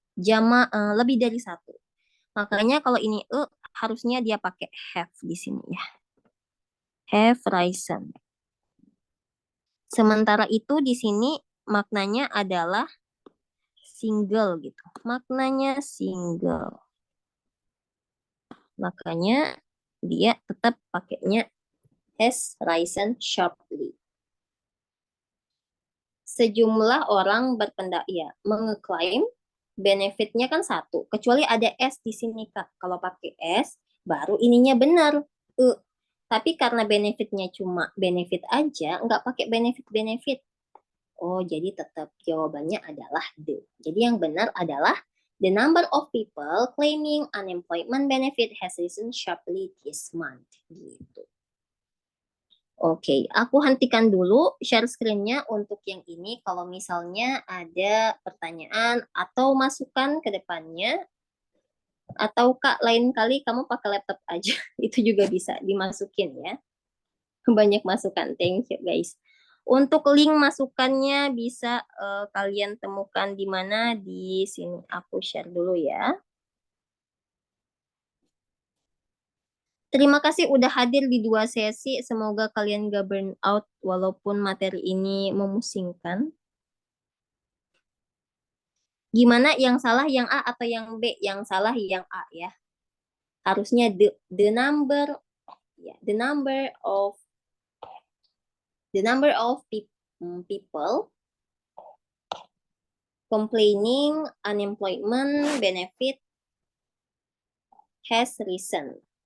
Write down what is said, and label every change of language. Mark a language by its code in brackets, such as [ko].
[id] Lebih dari satu. Makanya kalau ini E harusnya dia pakai have di sini ya. [en] Have risen. [id] Sementara itu di sini maknanya adalah single gitu. Maknanya single. Makanya dia tetap pakainya [en] has risen sharply. [id] Sejumlah orang berpendapat ya mengeklaim benefitnya kan satu, kecuali ada S di sini Kak. Kalau pakai S baru ininya benar. Tapi karena benefitnya cuma benefit aja, nggak pakai benefit-benefit. Oh, jadi tetap jawabannya adalah D. Jadi yang benar adalah [en] The number of people claiming unemployment benefit has risen sharply this month. [id] Gitu. Oke, aku hentikan dulu share screen-nya untuk yang ini. Kalau misalnya ada pertanyaan atau masukan ke depannya, atau Kak, lain kali kamu pakai laptop aja. Itu juga bisa dimasukin ya. Banyak masukan. [en] Thank you guys. [id] Untuk link masukannya bisa kalian temukan di mana di sini. Aku share dulu ya. Terima kasih udah hadir di 2 sesi. Semoga kalian gak burn out walaupun materi ini memusingkan. Gimana yang salah yang A atau yang B? Yang salah yang A ya. Harusnya [en] the number ya, the number of people complaining unemployment benefit has risen.